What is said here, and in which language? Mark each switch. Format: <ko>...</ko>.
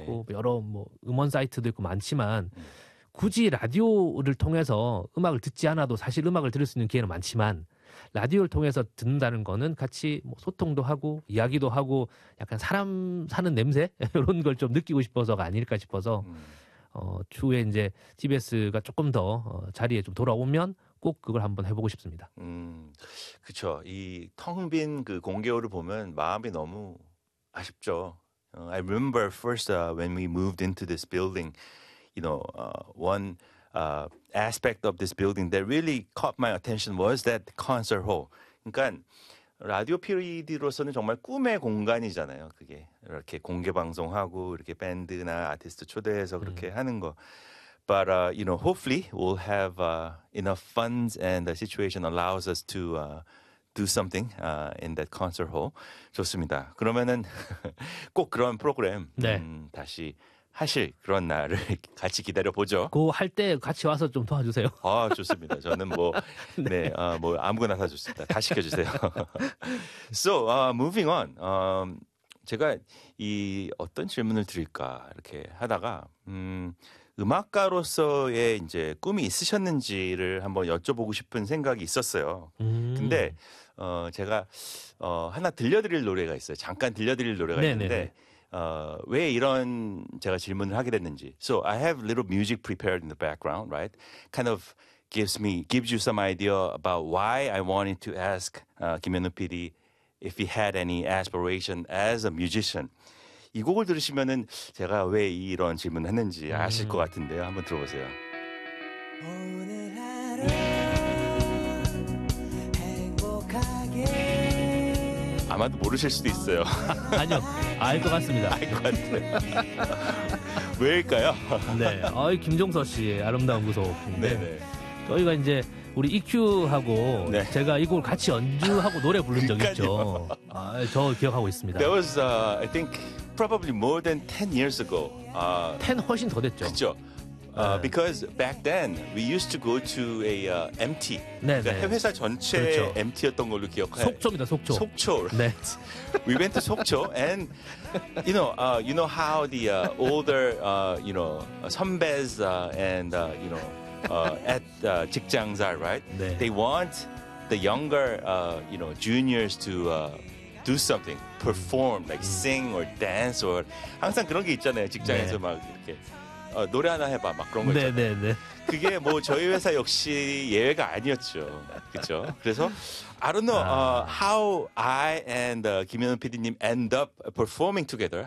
<ko>있고 여러 뭐 음원 사이트도 있고 많지만, 굳이 라디오를 통해서 음악을 듣지 않아도 사실 음악을 들을 수 있는 기회는 많지만, 라디오를 통해서 듣는다는 거는 같이 뭐 소통도 하고 이야기도 하고 약간 사람 사는 냄새 이런 걸좀 느끼고 싶어서가 아닐까 싶어서, 추후에 이제 TBS가 조금 더 자리에 좀 돌아오면 꼭 그걸 한번 해보고 싶습니다. 그쵸. 이텅빈그 공개호를 보면 마음이 너무 아쉽죠.</ko> <en>I remember first when we moved into this building, you know, one aspect of this building that really caught my attention was that concert hall.</en> <ko>그러니까 라디오 PD로서는 정말 꿈의 공간이잖아요. 그게 이렇게 공개 방송하고 이렇게 밴드나 아티스트 초대해서 그렇게 하는 거.</ko> <en>But you know, hopefully we'll have enough funds and the situation allows us to do something in that concert hall.</en> <ko>좋습니다. 그러면은 꼭 그런 프로그램 네. 다시 하실 그런 날을 같이 기다려 보죠. 그할때 같이 와서 좀 도와주세요. 아, 좋습니다. 저는 뭐 네, 뭐 아무거나 다 좋습니다. 다 시켜 주세요.</ko> <en>So, moving on.</en> <ko>제가 이 어떤 질문을 드릴까 이렇게 하다가 음악가로서의 이제 꿈이 있으셨는지를 한번 여쭤보고 싶은 생각이 있었어요. 근데 제가 하나 들려드릴 노래가 있어요. 잠깐 들려드릴 노래가 있는데 네. 왜 이런 제가 질문을 하게 됐는지.</ko> <en>So I have little music prepared in the background, right? Kind of gives you some idea about why I wanted to ask 김현우 PD if he had any aspiration as a musician.</en> <ko>이 곡을 들으시면은 제가 왜 이런 질문을 했는지 아실 것 같은데요. 한번 들어보세요. 아마도 모르실 수도 있어요. 아니요, 알것 같습니다. 알것 같아요. 왜일까요? 네, 김종서 씨의 아름다운 구속. 네, 저희가 이제 우리 EQ하고 네. 제가 이걸 같이 연주하고 노래 부른 적 있죠. 그러니까요. 저 기억하고 있습니다.</ko> <en>That was, I think, probably more than 10 years ago.</en> <ko>10 훨씬 더 됐죠. 그렇죠.</ko> <en>Because back then we used to go to a MT.</en> <ko>그러니까 네. 회사 전체 그렇죠. MT였던 걸로 기억해. 속초입니다, 속초. 속초.</ko> <en>Right?</en> <ko>네.</ko> <en>We went to 속초 and you know how the older you know 선배s and you know at 직장s are, right?</en> <ko>네.</ko> <en>They want the younger you know juniors to do something, perform like sing or dance or</en> <ko>항상 그런 게 있잖아요. 직장에서 네. 막 이렇게 노래 하나 해봐 막 그런 거 있잖아요. 네네네. 그게 뭐 저희 회사 역시 예외가 아니었죠. 그렇죠? 그래서</ko> <en>I don't know how I and 김현우 PD님 end up performing together.</en>